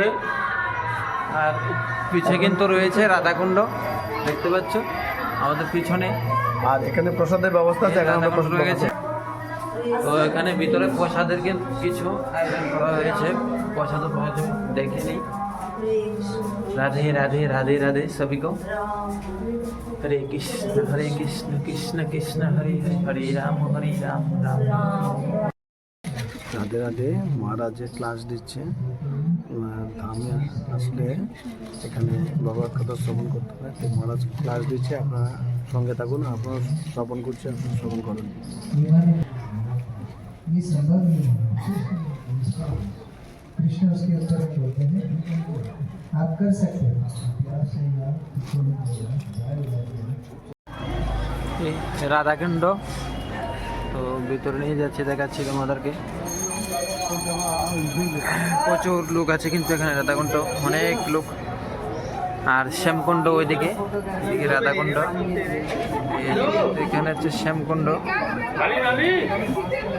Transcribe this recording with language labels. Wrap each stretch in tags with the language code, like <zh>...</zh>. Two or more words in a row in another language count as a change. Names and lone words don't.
<bn>আর পিছে কিন্তু রয়েছে রাধাকুণ্ড, দেখতে পাচ্ছ আমাদের পিছনে। আর এখানে প্রসাদের ব্যবস্থা আছে, এখানে প্রসাদ রয়েছে। তো এখানে ভিতরে প্রসাদের কিছু আয়োজন করা হয়েছে, প্রসাদ দেখে নিই। রাধে রাধে রাধে রাধে সবই को।</bn> <sa>हरे कृष्ण कृष्ण कृष्ण हरे हरे हरे राम राम।</sa> <bn>রাধে রাধে। মহারাজ যে ক্লাস দিচ্ছে, ধামে আসলে এখানে ভগবত কথা শ্রবণ করতে হয়। তো মহারাজ ক্লাস দিচ্ছে, আপনারা সঙ্গে থাকুন, আপনারা শ্রবণ করছে, আপনারা শ্রবণ করুন।</bn> <hi>ये संभव नहीं है। कृष्ण उसके उत्तर में बोलते हैं आप कर सकते हो प्यार से आप किसी ने बोला,</hi> <bn>এই রাধাকুণ্ড, তো ভিতরে নিয়ে যাচ্ছে, দেখাচ্ছি তোমাদেরকে। প্রচুর লোক আছে কিন্তু এখানে রাধাকুণ্ড, অনেক লোক। আর শ্যামকুণ্ড ওইদিকে, এদিকে রাধাকুণ্ড, এখানে হচ্ছে শ্যামকুণ্ড।</bn>